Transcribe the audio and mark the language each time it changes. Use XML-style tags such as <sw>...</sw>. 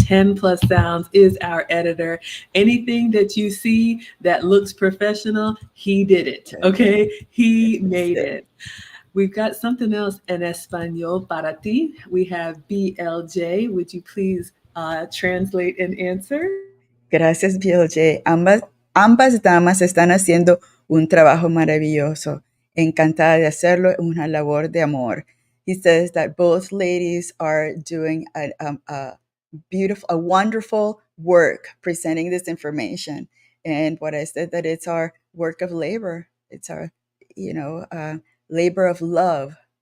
<en>10 plus sounds is our editor. Anything that you see that looks professional, he did it. Okay. He made it. We've got something else</en> <es>en Español para ti.</es> <en>We have BLJ. Would you please translate and answer?</en> <es>Gracias, BLJ. Ambas damas están haciendo un trabajo maravilloso. Encantada de hacerlo, una labor de amor.</es> <en>He says that both ladies are doing a beautiful, a wonderful work presenting this information. And what I said, that it's our work of labor. It's our, labor of love.</en>